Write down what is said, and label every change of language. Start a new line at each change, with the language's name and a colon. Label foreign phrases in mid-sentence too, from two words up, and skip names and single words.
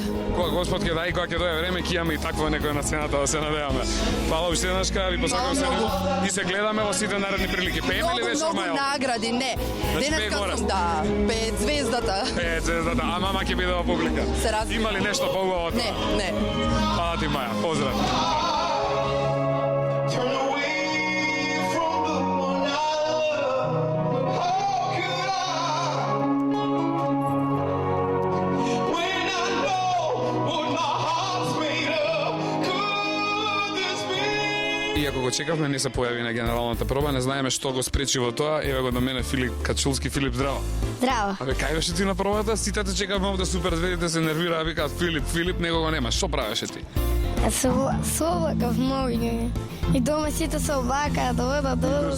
Macedonian: Кога Господ ќе дај, кога ќе дое време, ќе имаме и такво некој на сцената да се надеваме. Фала уште еднаш, ви посакувам се и се гледаме во сите наредни прилики. Пееме ли вечер Многу Маја? награди, не. Денеска сум, да, 5 звездата. 5 звездата, а мама ќе биде во публика. Се разбира. Има ли нешто поубаво од тоа? Не. Фала ти Маја, поздрав.
English: Turn away from the one I love. How could I? When I know what my heart's made of, could this be?
Macedonian: Иако го чекавме, не се појави на генералната проба, не знаеме што го спречи во тоа. Еве го до мене Филип Качулски. Филип, здраво. Здраво. Абе, кај беше ти на пробата? Сите те чекавме овде Суперзвездите се нервираа, викаат Филип, него го нема. Што правеше ти? Се облакав многу и дома сите се облакаат да одат.